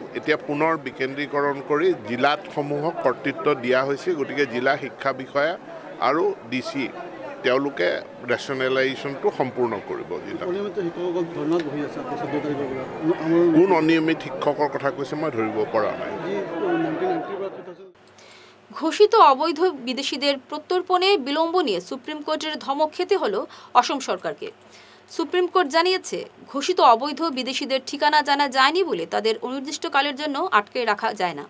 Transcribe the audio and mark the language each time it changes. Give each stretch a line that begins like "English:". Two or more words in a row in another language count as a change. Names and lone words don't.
Assamese: এতিয়া পুনৰ বিকেন্দ্ৰীকৰণ কৰি জিলাসমূহক কৰ্তৃত্ব দিয়া হৈছে। গতিকে জিলা শিক্ষা বিষয়া আৰু DC তেওঁলোকে ৰেচনেলাইজেশ্যনটো সম্পূৰ্ণ কৰিব। কোন অনিয়মিত শিক্ষকৰ কথা কৈছে মই ধৰিব পৰা নাই।
Bangla: ঘোষিত অবৈধ বিদেশিদের প্রত্যর্পণে বিলম্ব নিয়ে সুপ্রিম কোর্টের ধমক খেতে হলো অসম সরকারকে। সুপ্রিম কোর্ট জানিয়েছে, ঘোষিত অবৈধ বিদেশিদের ঠিকানা জানা যায়নি বলে তাদের অনির্দিষ্টকালের জন্য আটকে রাখা যায় না।